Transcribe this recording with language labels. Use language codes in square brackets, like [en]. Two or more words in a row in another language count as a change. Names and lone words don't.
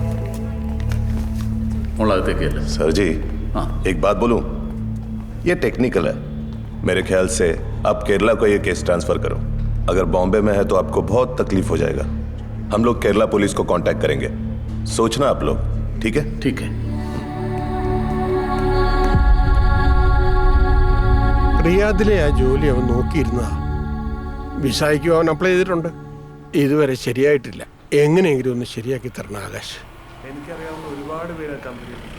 [hi] सर जी, एक बात बोलूं, ये टेक्निकल है. मेरे ख्याल से आप केरला को ये केस ट्रांसफर करो. अगर बॉम्बे में है तो आपको बहुत तकलीफ हो जाएगा. हम लोग केरला पुलिस को कांटेक्ट करेंगे. सोचना आप लोग, ठीक है? ठीक है. [ml] റിയാദിലെ ആ ജോലി അവൻ നോക്കിയിരുന്നതാ. വിസയ്ക്ക് അവൻ അപ്ലൈ ചെയ്തിട്ടുണ്ട്. ഇതുവരെ ശരിയായിട്ടില്ല. എങ്ങനെയെങ്കിലും ഒന്ന് ശരിയാക്കി തരണം ആകാശ്. എനിക്കറിയാവുന്ന ഒരുപാട് പേര് കമ്പനിയിൽ.